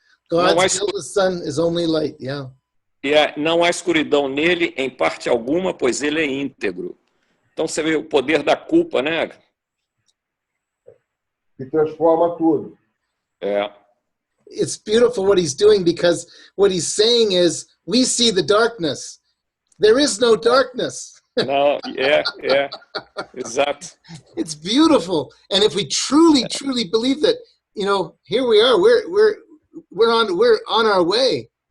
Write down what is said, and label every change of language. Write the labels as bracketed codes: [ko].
[en] God's guiltless Son is only light, yeah. [pt] E não há escuridão nele em parte alguma, pois ele é íntegro. Então você vê o poder da culpa, né? Que transforma tudo. É. [en] It's beautiful what he's doing, because what he's saying is we see the darkness. There is no darkness. [pt] Não, exato. [en] It's beautiful. And if we truly believe that, here we are, we're on our way.